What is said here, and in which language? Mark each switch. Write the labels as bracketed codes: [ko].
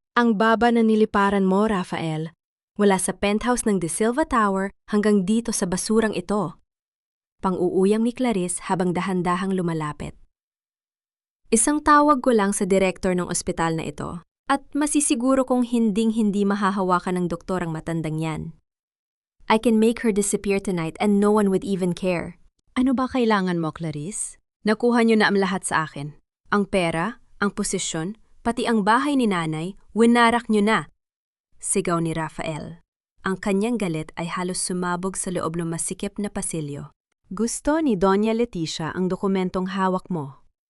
[tl] Ang baba na niliparan mo, Rafael, mula sa penthouse ng De Silva Tower hanggang dito sa basurang ito. Pang-uuyam ni Clarice habang dahan-dahang lumalapit. Isang tawag ko lang sa direktor ng ospital na ito at masisiguro kong hinding-hindi mahahawakan ng doktor ang matandang yan. [en] I can make her disappear tonight and no one would even care. [tl] Ano ba kailangan mo, Clarice? Nakuha niyo na ang lahat sa akin. Ang pera, ang posisyon, pati ang bahay ni nanay, winarak niyo na. Sigaw ni Rafael. Ang kanyang galit ay halos sumabog sa loob ng masikip na pasilyo. Gusto ni Doña Leticia ang dokumentong hawak mo.